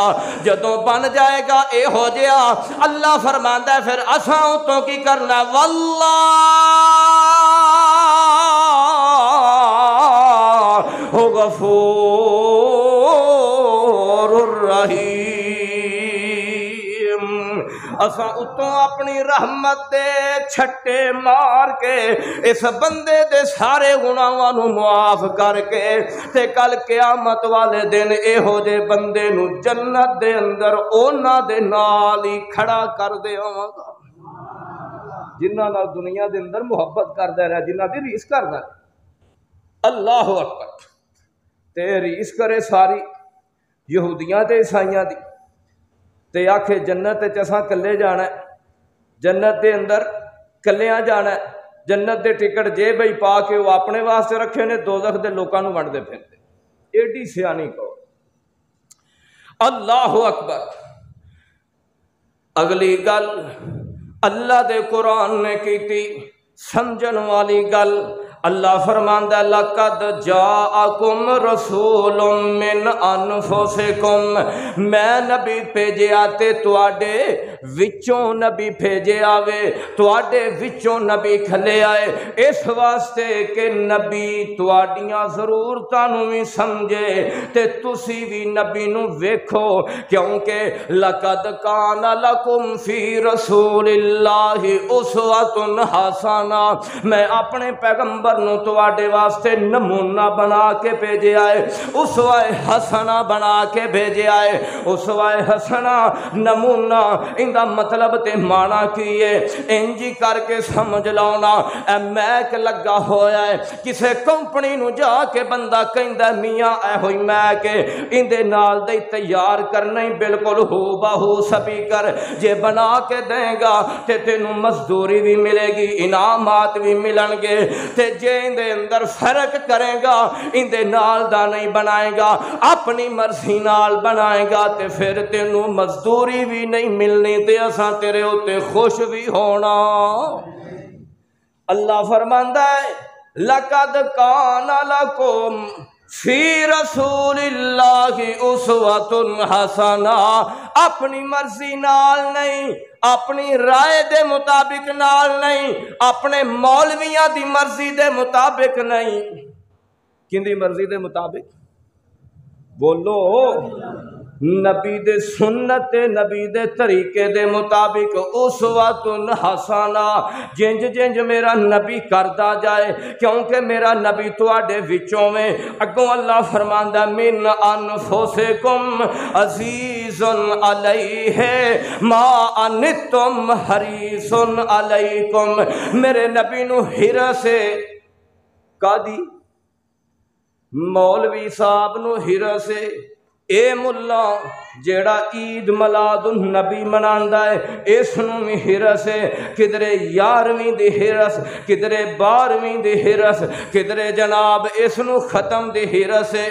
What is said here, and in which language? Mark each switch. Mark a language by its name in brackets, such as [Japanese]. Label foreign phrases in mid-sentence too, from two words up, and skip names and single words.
[Punjabi] جدوں بن جائے گا اے ہو جیا، اللہ فرماندا ہے پھر اساں اتوں کی کرنا، [Arabic] واللہ غفور الرحیم۔ [Punjabi] اساں اتوں اپنی رحمت دے چھٹے مار کے اس بندے دے سارے گناہاں نوں معاف کر کے تے کل قیامت والے دن اے ہو جے بندے نوں جنت دے اندر انہاں دے نال ہی کھڑا کر دیواں گا جنہاں نال دنیا دے اندر محبت کردا رہیا، جنہاں دی ریس کردا رہیا۔ [Arabic] اللہ اکبر۔ [Punjabi] تے ریس کرے ساری یہودیاں تے عیسائیاں دی، تے آکھے جنت تے اساں کلے جانا ہے، جنت دے اندر کلیاں جانا ہے، جنت دے ٹکٹ جیب ہی پا کے وہ اپنے واسطے رکھے نے، دوزخ دے لوکاں نوں ونڈدے پھردے۔ ایڈی سیانی کہو۔ [Arabic] اللہ اکبر۔ [Punjabi] اگلی گل اللہ دے قرآن نے کیتی سمجھن والی گل، اللہ فرماندا [Arabic] لقد جاءکم رسول من انفسکم، [Punjabi] میں نبی بھیجیا تے تواڈے وچوں نبی بھیجیا وے، تواڈے وچوں نبی کھلے آئے، اس واسطے کہ نبی تواڈیاں ضرورتاں نوں وی سمجھے تے تسی وی نبی نوں ویکھو، کیونکہ [Arabic] لقد کان لکم فی رسول اللہ اسوۃ حسنہ، [Punjabi] میں اپنے پیغمبر نو تواڈے واسطے نمونہ بنا کے بھیجیا ہے، [Arabic] اسوہ حسنہ [Punjabi] بنا کے بھیجیا ہے۔ [Arabic] اسوہ حسنہ [Punjabi] نمونہ اندا مطلب تے معنی کی ہے، انجی کر کے سمجھ لاؤنا، اے میک لگا ہویا ہے، کسے کمپنی نو جا کے بندہ کہندا میاں اے ہوئی میک اندے نال دے تیار کرنا ہی بالکل ہو بہو سپیکر جے بنا کے دیں گا تے تینوں مزدوری بھی ملے گی، انعامات بھی ملن گے، تے جے اندے اندر فرق کرے گا اندے نال دا نہیں بنائے گا، اپنی مرضی نال بنائے گا تے پھر تینوں مزدوری بھی نہیں ملنی تے اساں تیرے اوتے خوش بھی ہونا۔ اللہ فرماندا ہے [Arabic] لقد کان لکم فی رسول اللہ اسوۃ حسنہ، [Punjabi] اپنی مرضی نال نہیں، اپنی رائے دے مطابق نال نہیں، اپنے مولویاں دی مرضی دے مطابق نہیں، کیندی مرضی دے مطابق؟ بولو، نبی دے سنت نبی دے طریقے دے مطابق [Arabic] اسوۃ حسنہ، [Punjabi] جنج جنج میرا نبی کردا جائے، کیونکہ میرا نبی تواڈے وچوں میں، اگوں اللہ فرماندا [Arabic] من انفسکم عزیز علیہ ما عنتم حریص علیکم، [Punjabi] میرے نبی نو ہرس کادی مولوی صاحب نو ہرس اے ملا جیڑا عید میلاد النبی مناندا ہے اس نو بھی ہرس ہے، کدرے 11ویں دی ہرس، کدرے 12ویں دی ہرس، کدرے جناب اس نو ختم دی ہرس ہے۔